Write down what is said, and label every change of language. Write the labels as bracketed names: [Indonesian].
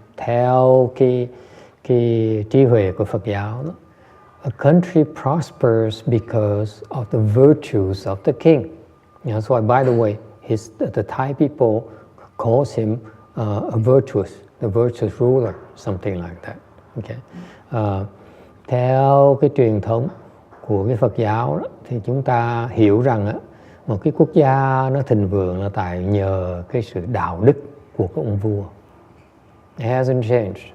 [Vietnamese] Theo cái trí huệ của Phật giáo đó. [English] A country prospers because of the virtues of the king. That's why, by the way, the Thai people calls him the virtuous ruler, something like that. Okay. [Vietnamese] Theo cái truyền thống của cái Phật giáo đó, thì chúng ta hiểu rằng một cái quốc gia nó thịnh vượng là tại nhờ cái sự đạo đức của các ông vua. [English] It hasn't changed.